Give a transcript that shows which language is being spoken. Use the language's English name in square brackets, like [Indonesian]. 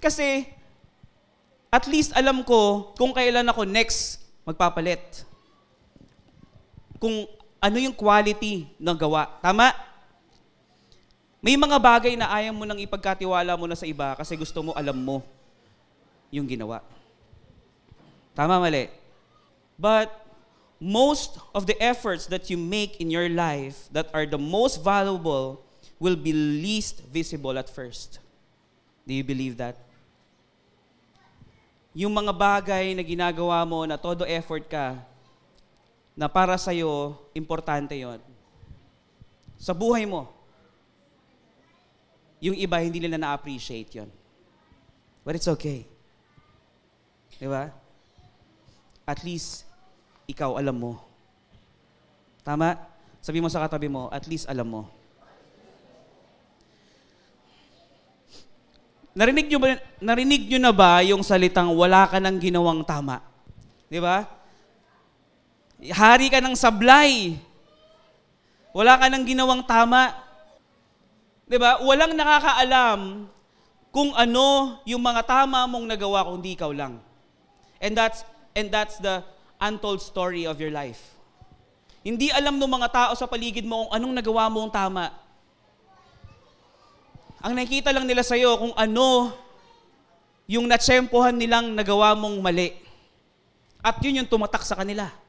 [Filipino] Kasi at least alam ko kung kailan ako next magpapalit. Kung ano yung quality ng gawa. Tama? May mga bagay na ayaw mo nang ipagkatiwala mo na sa iba kasi gusto mo alam mo yung ginawa. Tama, mali? [English] But most of the efforts that you make in your life that are the most valuable will be least visible at first. Do you believe that? [Filipino] Yung mga bagay na ginagawa mo na todo effort ka, na para sa'yo, importante yon. Sa buhay mo, yung iba hindi nila na-appreciate yon. [English] But it's okay. [Filipino] Diba? At least, ikaw alam mo. Tama? Sabi mo sa katabi mo, at least alam mo. Narinig nyo na ba yung salitang wala ka nang ginawang tama? Di ba? Hari ka ng sablay. Wala ka nang ginawang tama. Di ba? Walang nakakaalam kung ano yung mga tama mong nagawa kung di ikaw lang. [English] And that's the untold story of your life. [Filipino] Hindi alam ng mga tao sa paligid mo kung anong nagawa mong tama. Ang nakikita lang nila sa'yo kung ano yung natsempohan nilang nagawa mong mali. At yun yung tumatak sa kanila.